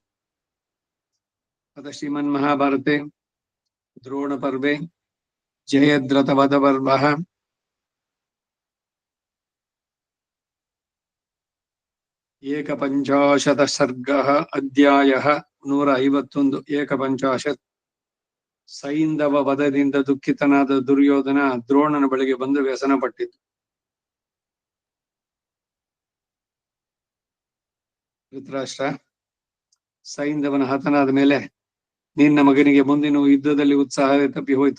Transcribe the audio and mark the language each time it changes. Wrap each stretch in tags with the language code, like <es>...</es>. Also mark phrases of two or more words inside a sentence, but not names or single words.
<sa>अथ श्रीमन्महाभारते द्रोणपर्वे जयद्रथवधपर्वः एकपञ्चाशत् सर्गः अध्यायः 151 एकपञ्चाशत्</sa> <kn>ಸೈಂಧವ ವಧದಿಂದ ದುಃಖಿತನಾದ ದುರ್ಯೋಧನ ದ್ರೋಣನ ಬಳಿಗೆ ಬಂದು ವ್ಯಸನ ಪಟ್ಟಿತು. ಧೃತರಾಷ್ಟ್ರ ಸೈಂಧವನ ಹತನಾದ ಮೇಲೆ ನಿನ್ನ ಮಗನಿಗೆ ಮುಂದಿನ ಯುದ್ಧದಲ್ಲಿ ಉತ್ಸಾಹ ತಪ್ಪಿ ಹೋಯಿತು.</kn>